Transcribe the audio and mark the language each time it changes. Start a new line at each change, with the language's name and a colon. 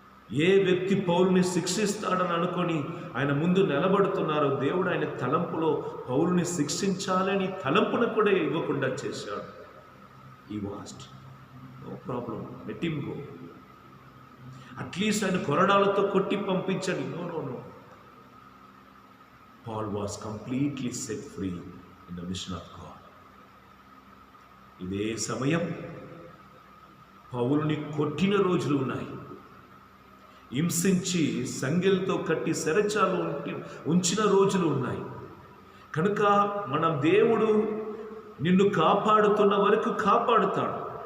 Telugu: ఏ వ్యక్తి పౌలుని శిక్షిస్తాడని అనుకొని ఆయన ముందు నిలబడుతున్నారో, దేవుడు ఆయన తలంపులో పౌలుని శిక్షించాలని తలంపును కూడా ఇవ్వకుండా చేశాడు.
English: He was no problem, let him go. At least
Telugu: ఆయన కొరడాలతో కొట్టి పంపించండి.
English: No no no. Paul was completely set free in the mission of God.
Telugu: ఇదే సమయం పౌలుని కొట్టిన రోజులు ఉన్నాయి, హింసించి సంగెలతో కట్టి సెరచాలు ఉంచిన రోజులు ఉన్నాయి. కనుక మనం దేవుడు నిన్ను కాపాడుతున్న వరకు కాపాడుతాడు.